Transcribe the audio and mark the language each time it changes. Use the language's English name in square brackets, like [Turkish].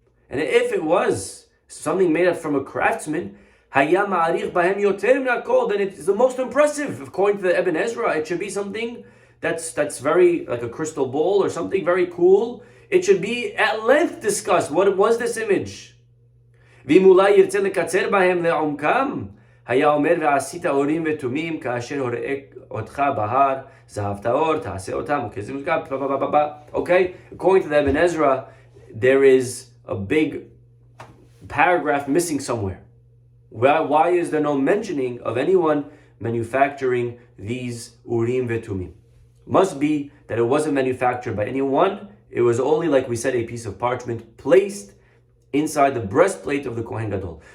[English] And if it was something made up from a craftsman, [Hebrew] haya ma'arich bahem yoter min hakol, [English] then it's the most impressive. According to the Ibn Ezra, it should be something that's very, like a crystal bowl or something very cool. It should be at length discussed. What was this image? [Hebrew] V'imulai yirtze lekatzer bahem le'omkam. היה אומר ועשית אורים ותומים כאשר הוראה אותך בהר זהב טהור תעשה אותם. [English] Okay, according to the Ibn Ezra, there is a big paragraph missing somewhere. Why is there no mentioning of anyone manufacturing these Urim Vetumim? Must be that it wasn't manufactured by anyone. It was only, like we said, a piece of parchment placed inside the breastplate of the Kohen Gadol.